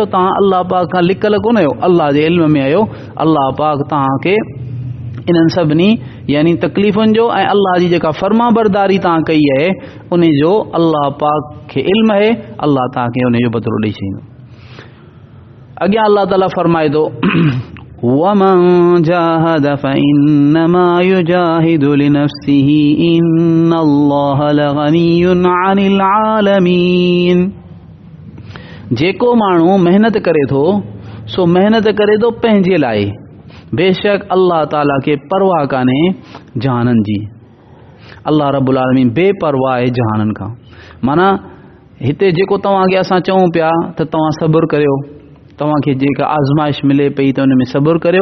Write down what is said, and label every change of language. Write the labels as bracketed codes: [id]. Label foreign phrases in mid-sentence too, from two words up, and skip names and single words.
[sd] तव्हां अल्लाह पाक खां लिकल कोन आहियो, अल्लाह जे इल्म में आहियो। अल्लाह पाक तव्हांखे इन्हनि सभिनी यानी तकलीफ़ुनि जो ऐं अल्लाह जी जेका फर्मा बरदारी तव्हां कई आहे उन जो अल्लाह पाक खे इल्म आहे, अल्लाह तव्हांखे उन जो बदिलो ॾेई छॾींदो। अॻियां अल्लाह ताला फरमाए थो [ar] وَمَنْ جَاهَدَ فَإِنَّمَا يُجَاهِدُ لِنَفْسِهِ إِنَّ اللَّهَ لَغَنِيٌّ عَنِ الْعَالَمِينَ। [sd] जेको माण्हू मेहनत करे थो सो मेहनत करे थो पंहिंजे लाइ, बेशक अल्लाह ताला खे परवाह कान्हे जहाननि जी। अल्लाह रब्बुल आलमीन बेपरवाह आहे जहाननि खां। माना हिते जेको तव्हांखे असां चऊं पिया त तव्हां सब्र करियो, तव्हांखे जेका आज़माइश मिले पई त उन में सब्र करियो।